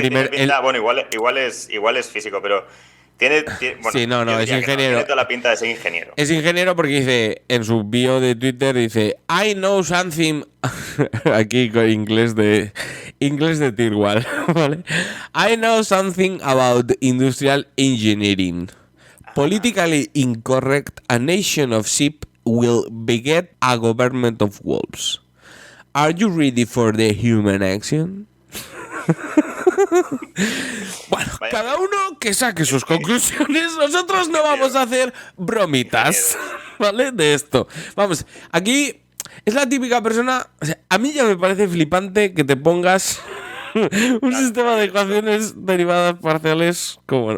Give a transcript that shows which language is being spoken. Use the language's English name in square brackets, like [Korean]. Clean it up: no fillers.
[Spanish] primer. tiene pinta, bueno, igual es físico, pero bueno, Sí, no, yo es diría que ingeniero. tiene toda la pinta de ser ingeniero. Es ingeniero porque dice en su bio de Twitter, dice [English] I know something [Spanish] aquí con inglés de Tier 1, ¿vale? [English] I know something about industrial engineering. Politically incorrect, a nation of sheep will beget a government of wolves. Are you ready for the human action? [Spanish] Bueno, Vaya. cada uno que saque sus conclusiones. Nosotros no vamos a hacer bromitas, ¿vale? De esto. Vamos, aquí es la típica persona. O sea, a mí ya me parece flipante que te pongas un sistema de ecuaciones derivadas parciales como.